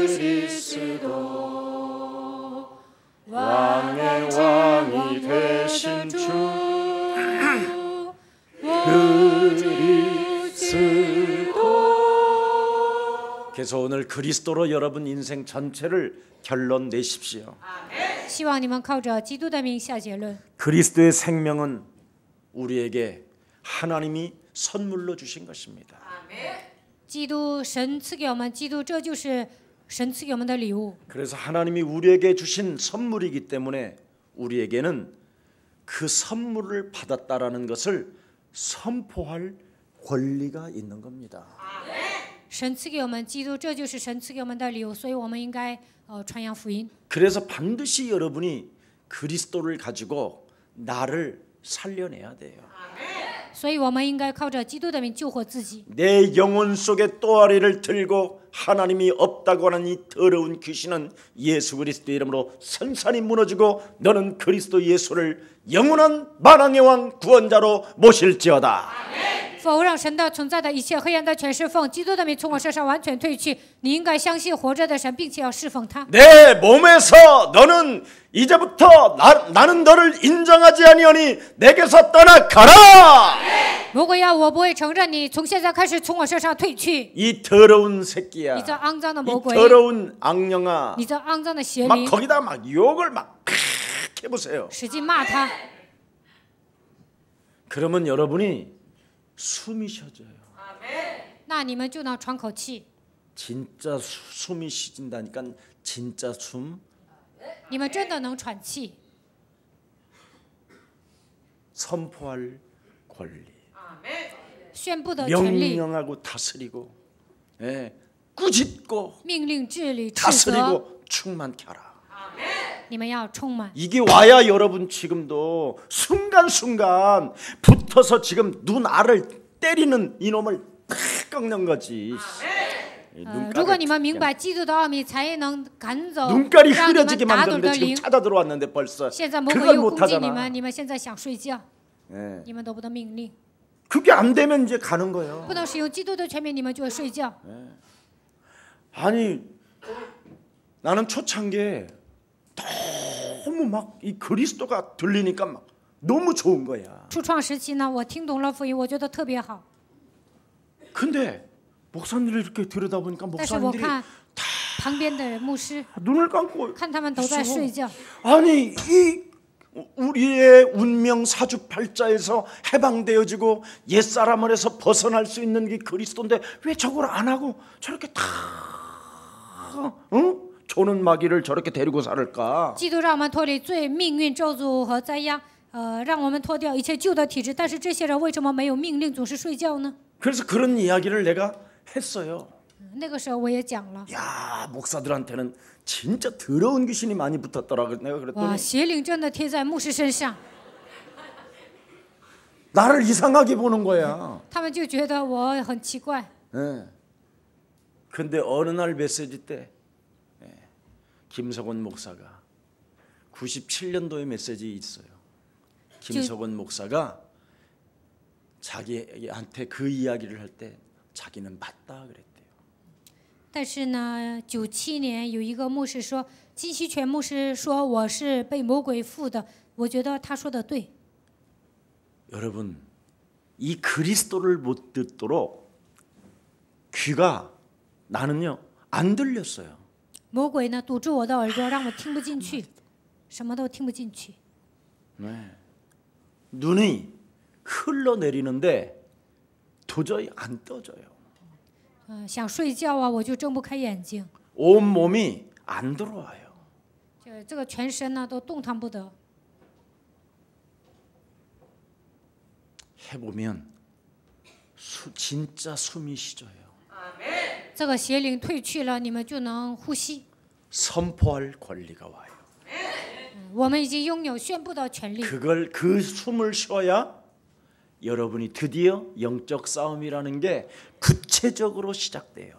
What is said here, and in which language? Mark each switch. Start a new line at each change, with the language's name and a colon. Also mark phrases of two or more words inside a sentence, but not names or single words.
Korean: 그리스도 왕의 왕이 되신 주 그리스도 그래서 오늘 그리스도로 여러분 인생 전체를 결론 내십시오.
Chinese: 希望你们靠着基督的名下结论。
Korean: 그리스도의 생명은 우리에게 하나님이 선물로 주신 것입니다.
Chinese: 基督神赐给我们，基督这就是神赐给我们的礼物。
Korean: 그래서 하나님이 우리에게 주신 선물이기 때문에 우리에게는 그 선물을 받았다라는 것을 선포할 권리가 있는 겁니다.
Chinese: 神赐给我们基督，这就是神赐给我们的礼物，所以我们应该传扬福音。
Korean: 그래서 반드시 여러분이 그리스도를 가지고 나를 살려내야 돼요.
Chinese: 所以我们应该靠着基督的名救活自己。
Korean: 내 영혼 속에 또아리를 들고 하나님이 없다고 하는 이 더러운 귀신은 예수 그리스도 이름으로 산산이 무너지고 너는 그리스도 예수를 영원한 만왕의 왕 구원자로 모실지어다.
Chinese: 否让神的存在的一切黑暗的权侍奉，基督的名从我身上完全退去。你应该相信活着的神，并且要侍奉他。
Korean: 내 몸에서 너는 이제부터 나는 너를 인정하지 아니하니 내게서 떠나가라.
Chinese: 如果要我不会承认你，从现在开始从我身上退去。
Korean: 이 더러운 새끼야.
Chinese: 你这肮脏的魔
Korean: 이
Chinese: 鬼，
Korean: 더러운 악령아.
Chinese: 你这肮脏的邪
Korean: 막
Chinese: 灵，
Korean: 거기다 막 욕을 막 해보세요.
Chinese: 使劲骂他。
Korean: 그러면 여러분이 숨이 쉬어져요.
Chinese: 那你们就能喘口气。
Korean: 진짜 숨이 쉬진다니까 진짜 숨.
Chinese: 你们真的能喘气。
Korean: 선포할 권리.
Chinese: 宣布的权利，
Korean: 명령하고 다스리고, 예, 꾸짖고
Chinese: 命令治理斥责，
Korean: 다스리고 충만케 하라.
Chinese: 你们要充满。
Korean: 이게 와야 여러분 지금도 순간순간 붙어서 지금 눈알을 때리는 이놈을 탁 꺾는 거지.
Chinese: 如果你们明白基督的奥秘，才能赶走
Korean: 눈깔이
Chinese: 让你们
Korean: 흐려지게
Chinese: 打盹
Korean: 만드는데
Chinese: 的
Korean: 지금
Chinese: 灵。
Korean: 찾아 들어왔는데 벌써
Chinese: 现在魔鬼
Korean: 그걸
Chinese: 又
Korean: 못
Chinese: 攻击你
Korean: 하잖아.
Chinese: 们，你们现在想睡觉，
Korean: 예.
Chinese: 你们都不得命令。
Korean: 그게 안 되면 이제 가는 거예요.
Chinese: 不能使用基督的权柄，你们就会睡觉。
Korean: 아니 나는 초창기에 너무 막 이 그리스도가 들리니까 막 너무 좋은 거야.
Chinese: 初创时期呢，我听懂了福音，我觉得特别好。
Korean: 근데 목사님들 이렇게 들여다보니까
Chinese: 但是我
Korean: 목사님들이
Chinese: 看旁边的牧师，
Korean: 눈을 감고
Chinese: 看他们都在睡觉。
Korean: 아니 이 우리의 운명 사주팔자에서 해방되어지고 옛사람을해서 벗어날 수 있는 게 그리스도인데 왜 저걸 안 하고 저렇게 다 조는 마귀를 저렇게 데리고 살을까?
Chinese: 基督让我们脱离罪、命运、咒诅和灾殃，让我们脱掉一切旧的体质。但是这些人为什么没有命令，总是睡觉呢？
Korean: 그래서 그런 이야기를 내가 했어요.
Chinese: 那个时候我也讲了，
Korean: 야, 목사들한테는 진짜 더러운 귀신이 많이 붙었더라. 내가
Chinese: 哇，
Korean: 그랬더니
Chinese: 邪灵真的贴在牧师身上，
Korean: 나를 이상하게 보는 거야.
Chinese: 他们就觉得我很奇怪。
Korean: 예. 근데 어느 날 메시지 때 김석원 목사가 97년도에 메시지 있어요. 김석원 목사가 자기한테 그 이야기를 할 때 자기는 맞다 그랬대요.
Chinese: 但是呢，97年有一个牧师说，金希全牧师说我是被魔鬼附的，我觉得他说的对。
Korean: 여러분, 이 그리스도를 못 듣도록 귀가 나는요 안 들렸어요.
Chinese: 魔鬼呢堵住我的耳朵，让我听不进去，什么都听不进去。
Korean: 네. 눈이 흘러내리는데 도저히 안 떠져요.
Chinese: 想睡觉啊，我就睁不开眼睛，
Korean: 온 몸이 안 들어와요.
Chinese: 这个全身呢都动弹不得。
Korean: 해보면 진짜 숨이 쉬져요.
Chinese: 这个邪灵退去了，你们就能呼吸。
Korean: 선포할 권리가 와요.
Chinese: 我们已经拥有宣布的权利。
Korean: 그 숨을 쉬어야 여러분이 드디어 영적 싸움이라는 게 구체적으로 시작돼요.